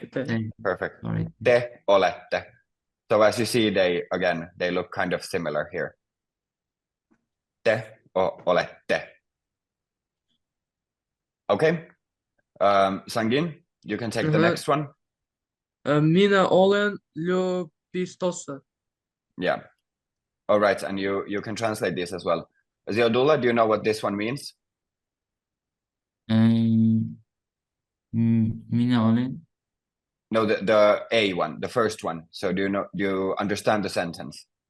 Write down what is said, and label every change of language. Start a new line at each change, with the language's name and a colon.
Finnish: Te.
English: Perfect. Sorry.
Finnish: Te olette.
English: So as you see, they look kind of similar here.
Finnish: Te olette.
English: Okay. Sangin, you can take the next one.
Finnish: Minä olen yliopistossa.
English: Yeah. All right, and you can translate this as well. Ziadullah, do you know what this one means?
Finnish: Minä olen.
English: No, the A one, the first one. So do you understand the sentence?